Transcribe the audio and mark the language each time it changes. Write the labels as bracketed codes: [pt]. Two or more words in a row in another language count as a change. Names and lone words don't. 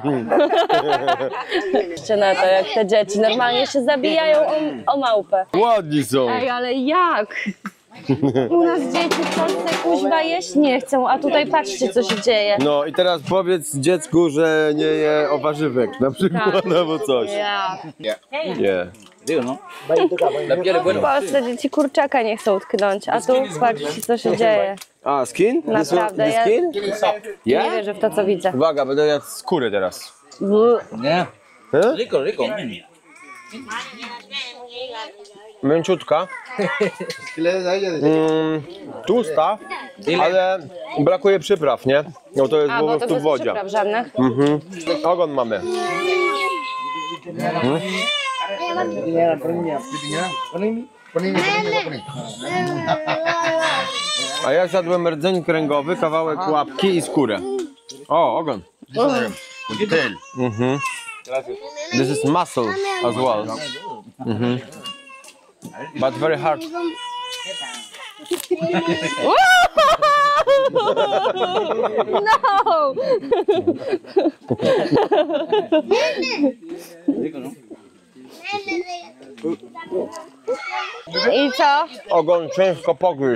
[pl] Jeszcze na to, jak te dzieci normalnie się zabijają o małpę. Ładni są. Ej, ale jak? U nas dzieci w Polsce kuźwa jeść nie chcą, a tutaj patrzcie, co się dzieje. No i teraz powiedz dziecku, że nie je warzywek na przykład albo coś. Ja. Nie. [es] Digo, ¿no? La piel es [pl] W [es] buena. [pl] Polsce dzieci kurczaka nie chcą utknąć, a tu patrzcie, co się dzieje. [en] A, skin? [pl] Naprawdę, [en] This [pl] ja [en] skin? [pl] nie Ja? wierzę w to, co widzę. Uwaga, będę jadł skórę teraz. [es] Ya. E? Rico, rico. [pl] Mięciutka. [es] ¿Qué le das a ella? [pl] Tłusta, ale brakuje przypraw, nie? No to jest A, po bo to prostu w bez wodzie. przypraw żadnych. Ogon mamy. A ja zjadłem rdzeń kręgowy, kawałek łapki i skórę. O, ogon. [en] This is muscle as well. But very hard. No! [pl] I co? Ogon ciężko pogryźć.